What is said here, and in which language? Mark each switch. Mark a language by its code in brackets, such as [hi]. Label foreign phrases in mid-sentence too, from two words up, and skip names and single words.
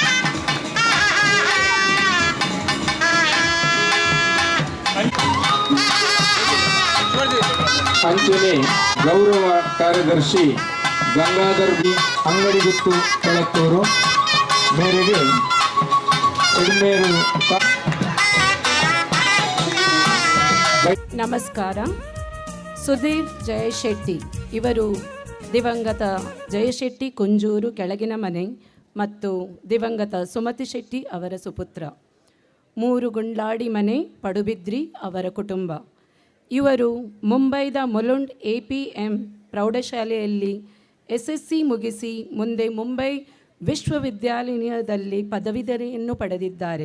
[tcy] ಅಂಚನೆ ಗೌರವ ಕಾರ್ಯದರ್ಶಿ ಗಂಗಾಧರ್ ಬಿ ಅಂಗಡಿ ಗುತ್ತು ಕೆಳತ್ತೂರು ಮೇರೆಗೆ ಎಡ್ಮೇರು [kn] ನಮಸ್ಕಾರ. ಸುಧೀರ್ ಜಯಶೆಟ್ಟಿ ಇವರು ದಿವಂಗತ ಜಯಶೆಟ್ಟಿ ಕುಂಜೂರು ಕೆಳಗಿನ ಮನೆ ಮತ್ತು ದಿವಂಗತ ಸುಮತಿ ಶೆಟ್ಟಿ ಅವರ ಸುಪುತ್ರ. 3 ಗುಂಡ್ಲಾಡಿ ಮನೆ ಪಡುಬಿದ್ರಿ ಅವರ ಕುಟುಂಬ. ಇವರು ಮುಂಬೈದ ಮುಲುಂಡ್ APM ಪ್ರೌಢಶಾಲೆಯಲ್ಲಿ SSC ಮುಗಿಸಿ ಮುಂದೆ ಮುಂಬೈ ವಿಶ್ವವಿದ್ಯಾಲಯದಲ್ಲಿ ಪದವೀಧರೆಯನ್ನು ಪಡೆದಿದ್ದಾರೆ.